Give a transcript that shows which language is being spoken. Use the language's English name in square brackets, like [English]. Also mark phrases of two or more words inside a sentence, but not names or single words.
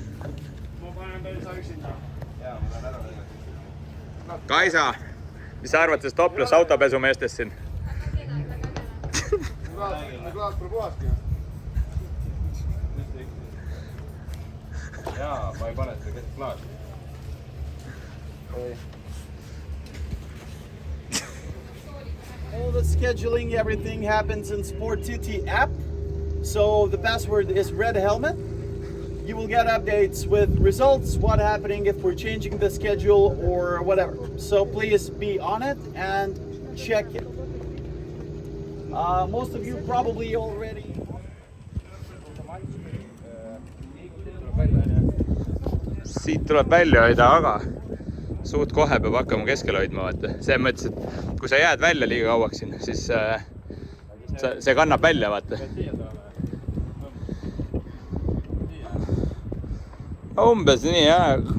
[Estonian] Ma panen veel sa üksinda. Jaa, ma lähen ära. Kaisa, mis sa arvad sellest topless autopesumeestest siin? Klaas pole puhaski. Jaa, ma ei pane seda keset klaasi. [English] All the scheduling, everything happens in Sportity app. So the password is Red Helmet. You will get updates with results, what happening if we're changing the schedule or whatever. So please be on it and check it. Most of you probably already. [Estonian] Siit tuleb välja hoida, aga suht kohe peab hakkama keskel hoidma, vaata. See mõttes, et kui sa jääd välja liiga kauaks siin, siis see kannab välja, vaata. Umbes nii, jah.